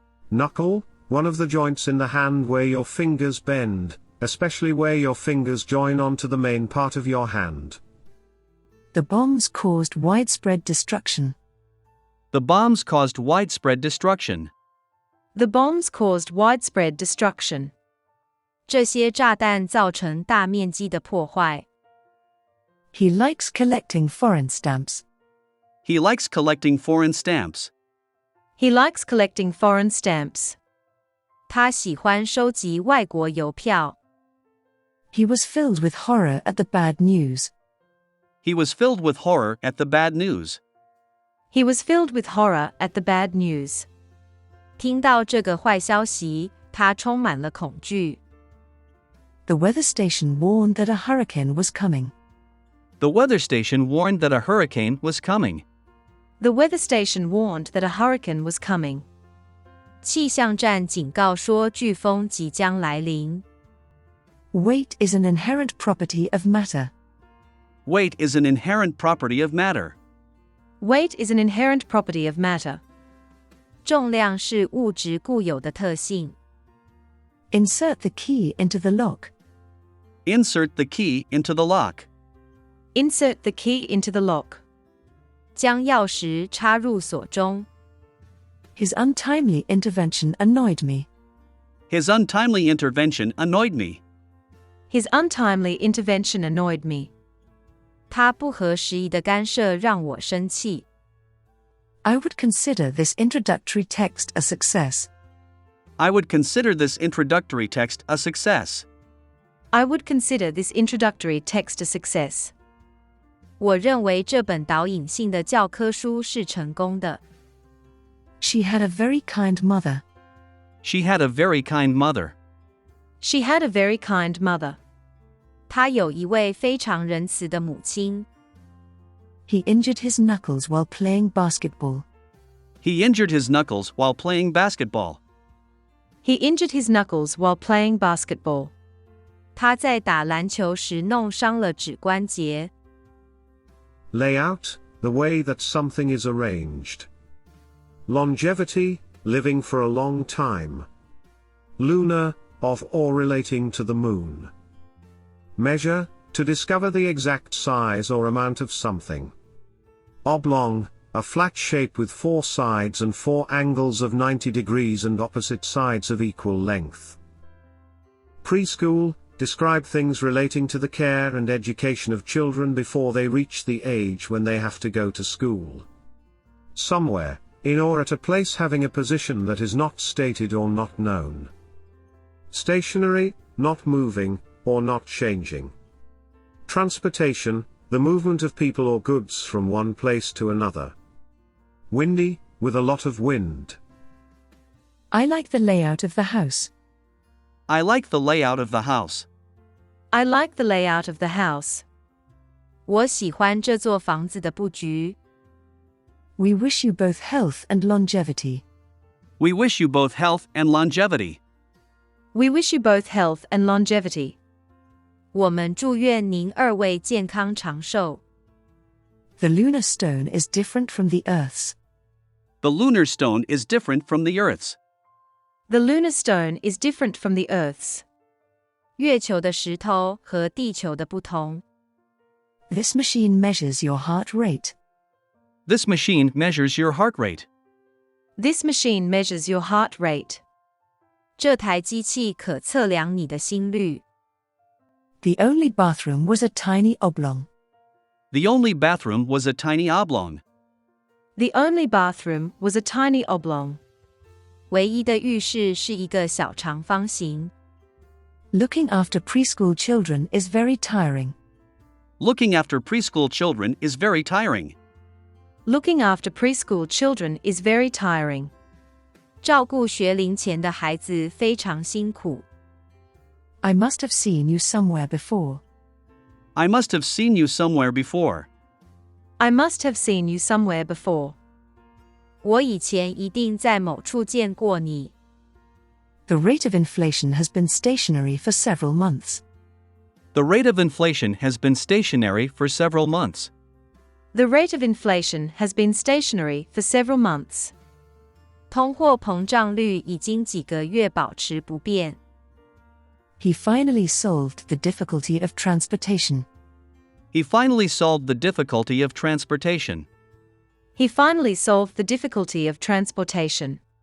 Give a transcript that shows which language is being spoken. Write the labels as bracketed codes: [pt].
[en] Knuckle, one of the joints in the hand where your fingers bend, especially where your fingers join onto the main part of your hand. The bombs caused widespread destruction. The bombs caused widespread destruction. The bombs caused widespread destruction. [zh] 这些炸弹造成大面积的破坏。 [en] He likes collecting foreign stamps. He likes collecting foreign stamps. He likes collecting foreign stamps. [zh] 他喜欢收集外国邮票。 [en] He was filled with horror at the bad news. He was filled with horror at the bad news. He was filled with horror at the bad news. [zh] 听到这个坏消息，他充满了恐惧。 [en] The weather station warned that a hurricane was coming. The weather station warned that a hurricane was coming. The weather station warned that a hurricane was coming. [zh] 气象站警告说飓风即将来临。 [en] Weight is an inherent property of matter. Weight is an inherent property of matter. Weight is an inherent property of matter. [zh] 重量是物质固有的特性。 [en] Insert the key into the lock. Insert the key into the lock. Insert the key into the lock. [zh] 将钥匙插入锁中。 [en] His untimely intervention annoyed me. His untimely intervention annoyed me. His untimely intervention annoyed me. [zh] 他不合时宜的干涉让我生气。 [en] I would consider this introductory text a success. I would consider this introductory text a success. I would consider this introductory text a success. [zh] 我认为这本导引性的教科书是成功的。 [en] She had a very kind mother. She had a very kind mother. She had a very kind mother. [zh] 她有一位非常仁慈的母亲。 [en] He injured his knuckles while playing basketball. He injured his knuckles while playing basketball. He injured his knuckles while playing basketball. [zh] 他在打篮球时弄伤了指关节。 [en] Layout, the way that something is arranged. Longevity, living for a long time. Lunar, of or relating to the moon. Measure, to discover the exact size or amount of something. Oblong, a flat shape with 4 sides and 4 angles of 90 degrees and opposite sides of equal length. Preschool, describe things relating to the care and education of children before they reach the age when they have to go to school. Somewhere, in or at a place having a position that is not stated or not known. Stationary, not moving, or not changing. Transportation, the movement of people or goods from one place to another. windy, with a lot of wind. I like the layout of the house. I like the layout of the house. I like the layout of the house. [zh] 我喜欢这座房子的布局。 [en] We wish you both health and longevity. We wish you both health and longevity. We wish you both health and longevity. [zh] 我们祝愿您二位健康长寿。 [en] The lunar stone is different from the Earth's. The lunar stone is different from the Earth's. The lunar stone is different from the Earth's. [zh] 月球的石头和地球的不同。 [en] This machine measures your heart rate. This machine measures your heart rate. This machine measures your heart rate. [zh] 这台机器可测量你的心率。 [en] The only bathroom was a tiny oblong. The only bathroom was a tiny oblong. The only bathroom was a tiny oblong. [zh] 唯一的浴室是一个小长方形。 [en] Looking after preschool children is very tiring. Looking after preschool children is very tiring. Looking after preschool children is very tiring. [zh] 照顾学龄前的孩子非常辛苦。 [en] I must have seen you somewhere before. I must have seen you somewhere before. I must have seen you somewhere before. [zh] 我以前一定在某处见过你。 [en] The rate of inflation has been stationary for several months. The rate of inflation has been stationary for several months. The rate of inflation has been stationary for several months. [zh] 通货膨胀率已经几个月保持不变。 [en] He finally solved the difficulty of transportation. He finally solved the difficulty of transportation. He finally solved the difficulty of transportation.